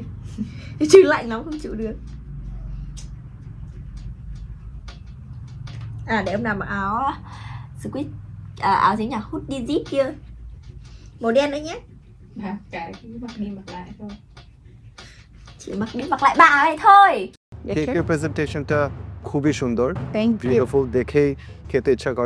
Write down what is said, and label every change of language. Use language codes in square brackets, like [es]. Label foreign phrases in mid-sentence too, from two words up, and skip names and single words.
[vi] Chứ lạnh lắm không chịu được. Để hôm nào mặc áo squid áo gì nhỉ, [en] hoodie zip [vi] kia màu đen nữa nhé. Cái mặc đi mặc lại thôi. Chỉ mặc đi mặc lại bà này thôi. [bn] কেকের প্রেজেন্টেশনটা খুবই সুন্দর, [en] thank you, [bn] বিউটিফুল, দেখেই খেতে ইচ্ছা করে।